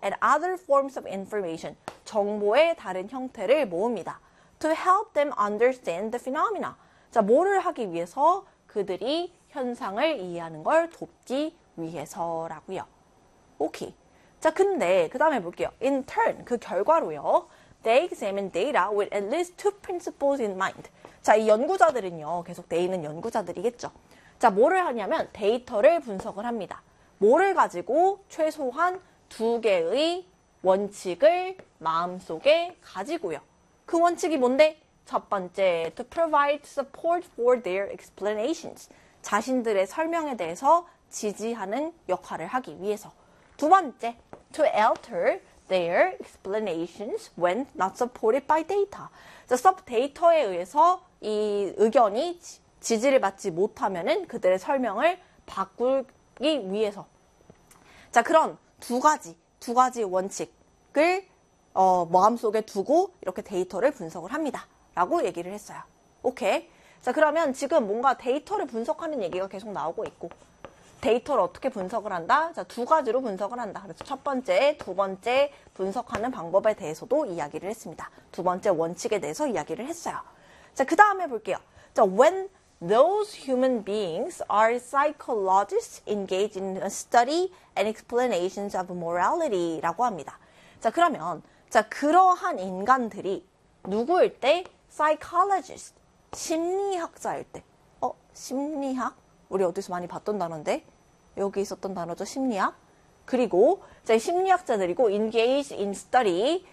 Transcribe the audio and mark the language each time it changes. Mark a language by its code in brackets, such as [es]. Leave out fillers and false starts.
[en] And other forms of information. [ko] 정보의 다른 형태를 모읍니다. [en] To help them understand the phenomena. [ko] 자, 뭐를 하기 위해서 그들이 현상을 이해하는 걸 돕기 위해서라고요. 오케이. 자, 근데 그 다음에 볼게요. [en] In turn, [ko] 그 결과로요. [en] They examine data with at least two principles in mind. [ko] 자, 이 연구자들은요. 계속 데이는 연구자들이겠죠. 자, 뭐를 하냐면 데이터를 분석을 합니다. 뭐를 가지고 최소한 두 개의 원칙을 마음속에 가지고요. 그 원칙이 뭔데? 첫 번째, [en] to provide support for their explanations. [ko] 자신들의 설명에 대해서 지지하는 역할을 하기 위해서. 두 번째, [en] to alter their explanations when not supported by data. [ko] 자, 데이터에 의해서 이 의견이 지지를 받지 못하면은 그들의 설명을 바꾸기 위해서. 자, 그런 두 가지 원칙을, 마음속에 두고 이렇게 데이터를 분석을 합니다. 라고 얘기를 했어요. 오케이. 자, 그러면 지금 뭔가 데이터를 분석하는 얘기가 계속 나오고 있고, 데이터를 어떻게 분석을 한다? 자, 두 가지로 분석을 한다. 그래서 첫 번째, 두 번째 분석하는 방법에 대해서도 이야기를 했습니다. 두 번째 원칙에 대해서 이야기를 했어요. 자, 그 다음에 볼게요. 자, [en] when those human beings are psychologists engaged in a study and explanations of morality [ko] 라고 합니다. 자, 그러면, 자, 그러한 인간들이 누구일 때? psychologist. 심리학자일 때. 심리학? 우리 어디서 많이 봤던 단어인데? 여기 있었던 단어죠, 심리학? 그리고, 자, 심리학자들이고, [en] engage in study.